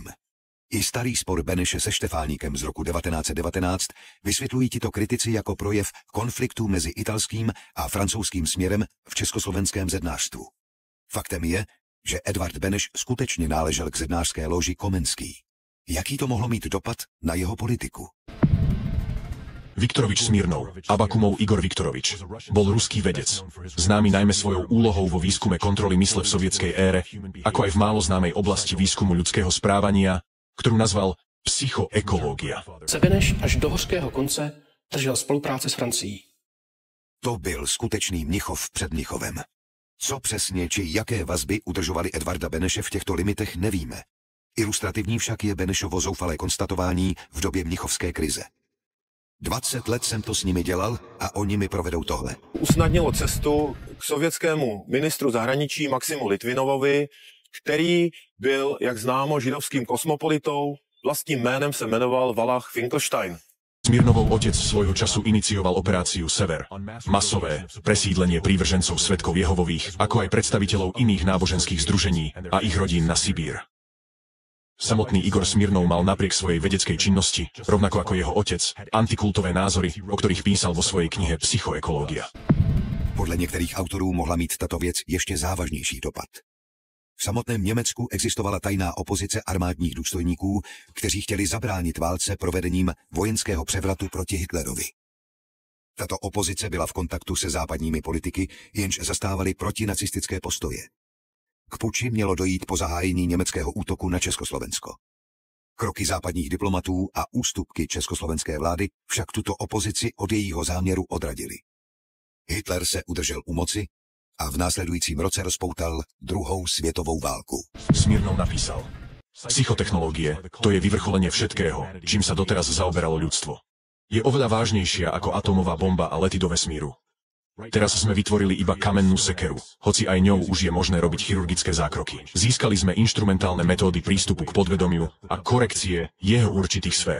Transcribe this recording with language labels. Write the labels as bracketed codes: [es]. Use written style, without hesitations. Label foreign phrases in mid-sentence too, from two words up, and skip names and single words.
[cs] I starý spor Beneše se Štefáníkem z roku 1919 vysvětlují tito kritici jako projev konfliktu mezi italským a francouzským směrem v československém zednářstvu. Faktem je, že Edvard Beneš skutečně náležel k zednářské loži Komenský. Jaký to mohlo mít dopad na jeho politiku? [sk] Viktorovič Smirnov, Abakumov Igor Viktorovič, bol ruský vedec, známy najmä svojou úlohou vo výskume kontroly mysle v sovietskej ére, ako aj v málo známej oblasti výskumu ľudského správania, ktorú nazval psychoekológia. [cs] Se Beneš až do hořkého konce držel spolupráce s Francií. To byl skutečný Mnichov před Mnichovem. Co přesně či jaké vazby udržovali Edvarda Beneše v těchto limitech, nevíme. Ilustrativní však je Benešovo zoufalé konstatování v době mnichovské krize. 20 let jsem to s nimi dělal a oni mi provedou tohle. Usnadnilo cestu k sovětskému ministru zahraničí Maximu Litvinovovi, který byl, jak známo, židovským kosmopolitou. Vlastním jménem se jmenoval Valach Finkelstein. [sk] Smirnovov otec svojho času inicioval operáciu Sever, masové presídlenie prívržencov Svedkov Jehovových, ako aj predstaviteľov iných náboženských združení a ich rodín na Sibír. Samotný Igor Smirnov mal napriek svojej vedeckej činnosti, rovnako ako jeho otec, antikultové názory, o ktorých písal vo svojej knihe Psychoekológia. [cs] Podle některých autorů mohla mít tato věc ještě závažnější dopad. V samotném Německu existovala tajná opozice armádních důstojníků, kteří chtěli zabránit válce provedením vojenského převratu proti Hitlerovi. Tato opozice byla v kontaktu se západními politiky, jenž zastávali protinacistické postoje. K puči mělo dojít po zahájení německého útoku na Československo. Kroky západních diplomatů a ústupky československé vlády však tuto opozici od jejího záměru odradili. Hitler se udržel u moci a v následujícím roce rozpoutal druhou světovou válku. [sk] Smirnov napísal: Psychotechnológie, to je vyvrcholenie všetkého, čím sa doteraz zaoberalo ľudstvo. Je oveľa vážnejšia ako atómová bomba a lety do vesmíru. Teraz sme vytvorili iba kamennú sekeru, hoci aj ňou už je možné robiť chirurgické zákroky. Získali sme inštrumentálne metódy prístupu k podvedomiu a korekcie jeho určitých sfér.